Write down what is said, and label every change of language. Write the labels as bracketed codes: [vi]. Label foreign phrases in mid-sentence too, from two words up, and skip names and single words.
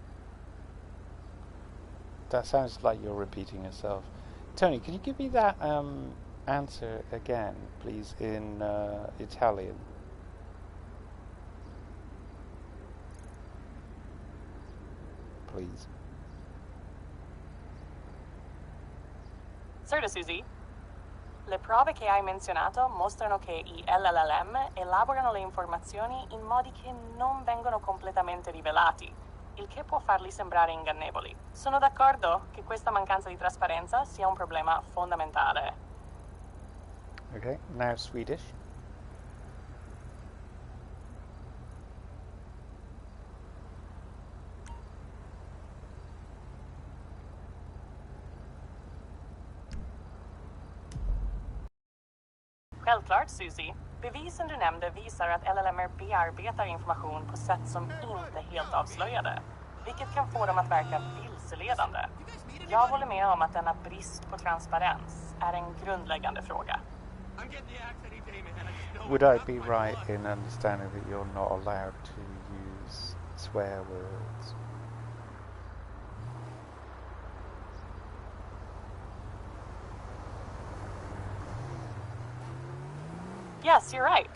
[en] That sounds like you're repeating yourself. Tony, can you give me that answer again, please, in Italian? Please. [it] Certo, Susie. Le prove che hai menzionato mostrano che i LLM elaborano le informazioni in modi che non vengono completamente rivelati, il che può farli sembrare ingannevoli. Sono d'accordo che questa mancanza di trasparenza sia un problema fondamentale. [en] Okay, now Swedish. [sv] Självklart, Susie. Bevisen du nämnde visar att LLM bearbetar information på sätt som inte är helt avslöjade, vilket kan få dem att verka vilseledande. Jag håller med om att denna brist på transparens är en grundläggande fråga. [en] Would I be right in understanding that you're not allowed to use swear words? Yes, you're right.